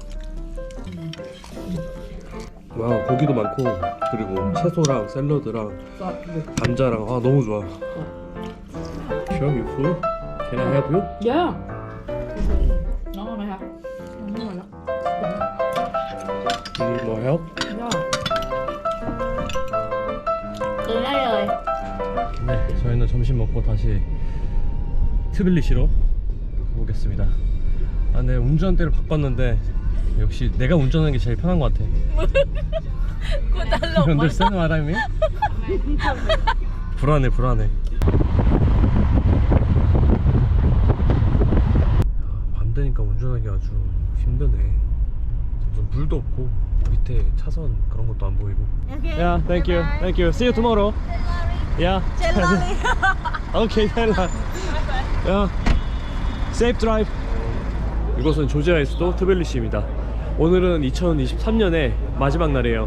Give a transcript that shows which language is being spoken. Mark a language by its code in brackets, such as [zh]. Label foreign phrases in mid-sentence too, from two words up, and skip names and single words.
[ko] 와 고기도 많고 그리고 채소랑 샐러드랑 감자랑 아 너무 좋아. [en] Sure, you full? Can I help you? Yeah. [vi] Ngon rồi hả? Ngon rồi đó. [en] You need more help? [vi] Từ đây rồi. [ko] 네, 저희는 점심 먹고 다시 트빌리시로 오겠습니다. 아, 네, 운전대를 바꿨는데 역시 내가 운전하는 게 제일 편한 것 같아. [vi] Cô ta lộn [en] You understand what I mean? [ko] 불안해, 불안해. 밤 되니까 운전하기 아주 힘드네. 무슨 불도 없고 밑에 차선 그런 것도 안 보이고. [en] Yeah, thank you, thank you. See you tomorrow. Yeah. Okay, 텔라. Yeah. Safe drive. [ko] 이곳은 조지아의 수도 트빌리시입니다. 오늘은 2023년의 마지막 날이에요.